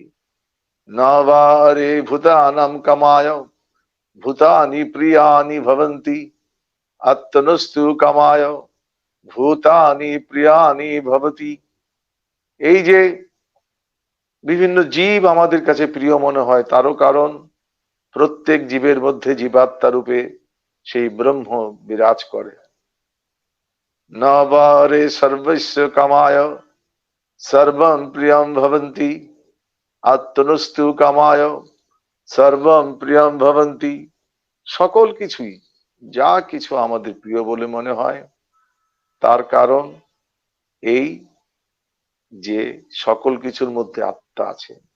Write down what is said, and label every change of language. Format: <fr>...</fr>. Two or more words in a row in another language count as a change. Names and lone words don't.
<sa>না বারে ভূতানাম কামায় ভূতানি প্রিয়ানি ভবন্তি, আত্মনস্তু কামায় ভূতানি প্রিয়ানি ভবতি।</sa> <bn>এই যে বিভিন্ন জীব আমাদের কাছে প্রিয় মনে হয়, তারও কারণ প্রত্যেক জীবের মধ্যে জীবাত্মা রূপে সেই ব্রহ্ম বিরাজ করে।</bn> <sa>न वारे सर्वस्य कामाय सर्वं प्रियं भवन्ति আত্মনস্তু কামায় সর্বম প্রিয়ম ভবন্তি।</sa> <bn>সকল কিছুই, যা কিছু আমাদের প্রিয় বলে মনে হয়, তার কারণ এই যে সকল কিছুর মধ্যে আত্মা আছে।</bn>